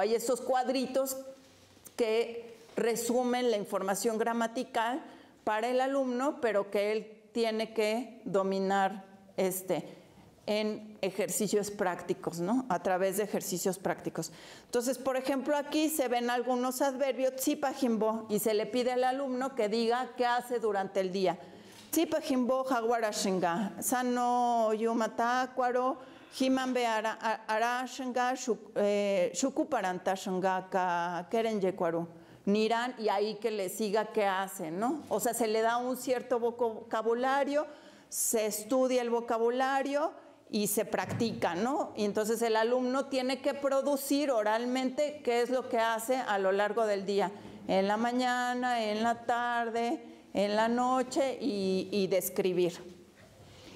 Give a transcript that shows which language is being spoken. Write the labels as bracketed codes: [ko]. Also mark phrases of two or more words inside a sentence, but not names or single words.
[es] Hay estos cuadritos que resumen la información gramatical para el alumno, pero que él tiene que dominar en ejercicios prácticos, ¿no? A través de ejercicios prácticos. Entonces, por ejemplo, aquí se ven algunos adverbios, tzipajimbo, y se le pide al alumno que diga qué hace durante el día. [tsz] Tzipajimbo jaguarashinga, sano yumatacuaro, himanbe arashinga, shukuparantashinga ka kerenyecuaro. Niran, [es] y ahí que le siga qué hace, ¿no? O sea, se le da un cierto vocabulario, se estudia el vocabulario y se practica, ¿no? Y entonces el alumno tiene que producir oralmente qué es lo que hace a lo largo del día, en la mañana, en la tarde, en la noche y describir.